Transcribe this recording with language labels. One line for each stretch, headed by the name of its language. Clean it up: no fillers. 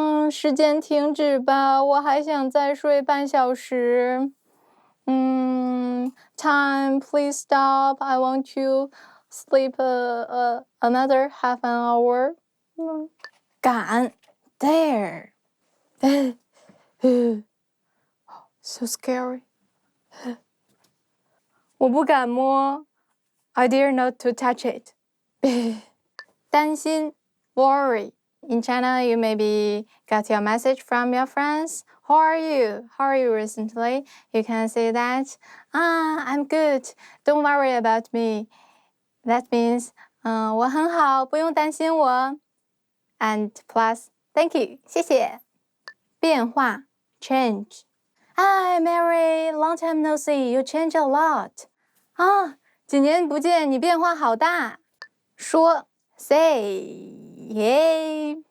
Chinese: 时间停止吧，我还想再睡半小时。
English: Time, please stop. I want to sleep another half an hour.
Chinese: 赶
English: there. So scary.
Chinese: 我不敢摸
English: I dare not to touch it.
Chinese: 担心
English: worry. In China, you maybe got your message from your friends. How are you? How are you recently? You can say that, I'm good. Don't worry about me. That means,
Chinese: 我很好，不用担心我。
English: And plus, thank you,
Chinese: 谢谢。变化
English: change. Hi, Mary, long time no see. You change a lot.
Chinese: 几年不见，你变化好大。说
English: say, yeah.